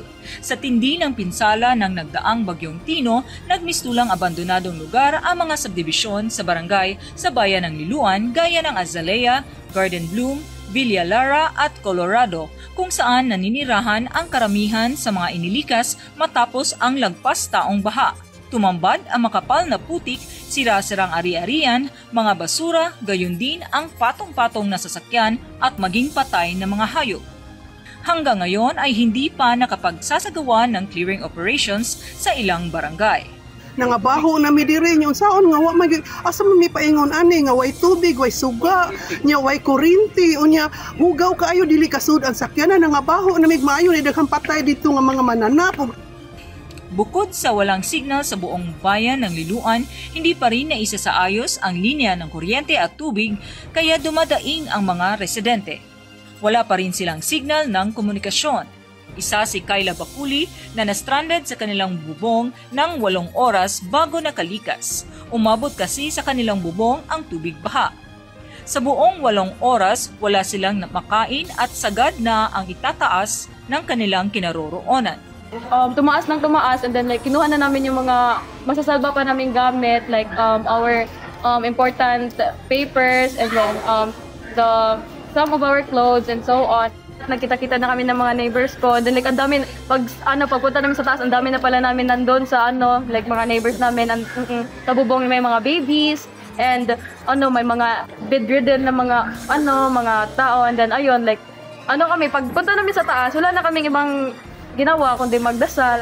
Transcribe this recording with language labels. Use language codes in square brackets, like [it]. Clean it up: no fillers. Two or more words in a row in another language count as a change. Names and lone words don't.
[tl] Sa tindi ng pinsala ng nagdaang Bagyong Tino, nagmistulang abandonadong lugar ang mga subdivision sa barangay sa bayan ng Liloan gaya ng Azalea, Garden Bloom, Villa Lara at Colorado kung saan naninirahan ang karamihan sa mga inilikas matapos ang lagpas taong baha. Tumambad ang makapal na putik, sira-sirang ari-arian, mga basura, gayon din ang patong-patong na sasakyan at maging patay na mga hayop. Hanggang ngayon ay hindi pa nakapagsasagawa ng [en] clearing operations [tl] sa ilang barangay. [ceb] Nangabaho na mi diri yung saon nga wa may asa man mi paingon ani nga way tubig, way suga, nya way kuryente, unya hugaw kaayo dili kasud ang sakyanan nangabaho na mig maayo ni daghang patay dito nga mga mananap. [tl] Bukod sa walang signal sa buong bayan ng Liloan, hindi pa rin naisa sa ayos ang linya ng kuryente at tubig kaya dumadaing ang mga residente. Wala pa rin silang signal ng komunikasyon. Isa si Kayla Bakuli na na-stranded sa kanilang bubong ng 8 oras bago nakalikas. Umabot kasi sa kanilang bubong ang tubig baha. Sa buong 8 oras, wala silang makain at sagad na ang itataas ng kanilang kinaroroonan. Tumaas ng tumaas [en] and then [tl] kinuha na namin yung mga masasalba pa naming gamit [en] our important papers and then some of our clothes and so on. [tl] Nagkita-kita na kami ng mga neighbors ko. [en] And then [tl] ang dami pagpunta namin sa taas, ang dami na pala namin nandoon sa mga neighbors namin sa bubong may mga babies and may mga bedridden na mga tao [en] and then [tl] ayun kami pagpunta namin sa taas, wala na kaming ibang ginawa kundi magdasal.